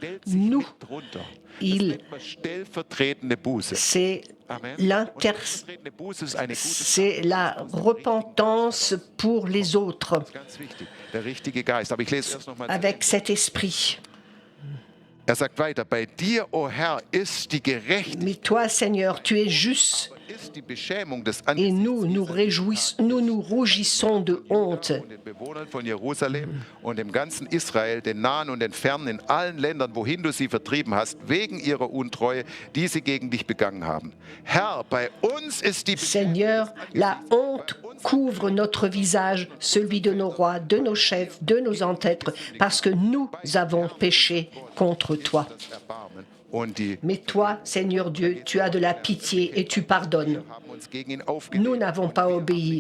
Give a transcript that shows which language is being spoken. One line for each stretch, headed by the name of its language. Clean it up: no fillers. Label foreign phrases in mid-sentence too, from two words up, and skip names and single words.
French: C'est la repentance pour les autres avec cet esprit. Mais toi, Seigneur, tu es juste. Et nous nous rougissons de honte.
German: Von Jerusalem und dem ganzen Israel, den nahen und den fernen, in allen Ländern, wohin du sie vertrieben hast, wegen ihrer Untreue, die sie gegen dich begangen haben. Herr, bei uns ist die
French: Seigneur, la honte couvre notre visage, celui de nos rois, de nos chefs, de nos ancêtres, parce que nous avons péché contre toi. Mais toi, Seigneur Dieu, tu as de la pitié et tu pardonnes. Nous n'avons pas obéi.